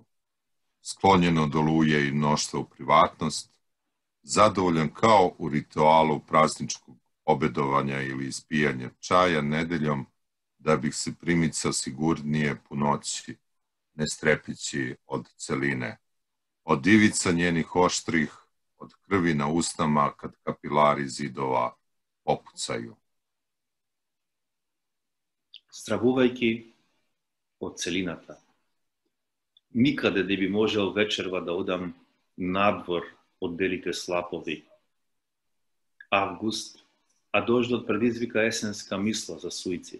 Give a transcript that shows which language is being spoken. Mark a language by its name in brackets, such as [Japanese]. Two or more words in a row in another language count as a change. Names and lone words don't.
[Serbian] Sklonjeno do luje i mnoštva u privatnost, zadovoljan kao u ritualu prazničkog obedovanja ili ispijanja čaja nedeljom, da bih se primicao sigurnije po noći, ne strepići od celine, od ivica njenih oštrih, od krvi na usnama kad kapilari zidova popucaju. [Macedonian] Стравувајќи од целината. Никаде не би можел вечерва да одам надвор од белите слапови. Август, а дождот предизвика есенска мисла за суицид.